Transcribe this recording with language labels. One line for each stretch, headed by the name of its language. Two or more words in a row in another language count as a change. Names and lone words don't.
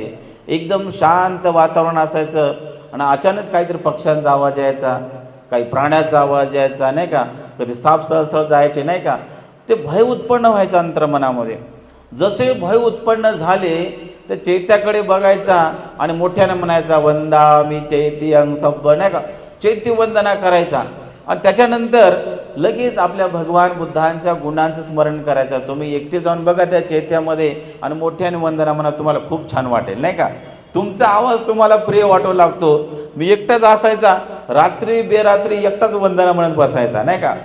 Marathi: एकदम शांत वातावरण असायचं आणि अचानक काहीतरी पक्ष्यांचा आवाज यायचा, काही प्राण्याचा आवाज यायचा, नाही का. कधी साप सहसह जायचे, नाही का. ते भय उत्पन्न व्हायचं अंतर्मनामध्ये. जसे भय उत्पन्न झाले तर चैत्याकडे बघायचा आणि मोठ्याने म्हणायचा,
Pali: वंदामि चैत्यं सब्ब,
Marathi: नाही का. चैत्य वंदना करायचा. आणि त्याच्यानंतर लगेच आपल्या भगवान बुद्धांच्या गुणांचं स्मरण करायचं. तुम्ही एकटे जाऊन बघा त्या चैत्यामध्ये आणि मोठ्याने वंदना म्हणा, तुम्हाला खूप छान वाटेल, नाही का. तुमचा आवाज तुम्हाला प्रिय वाटू लागतो. मी एकटाच असायचा, रात्री बेरात्री एकटाच वंदना म्हणत बसायचा, नाही का.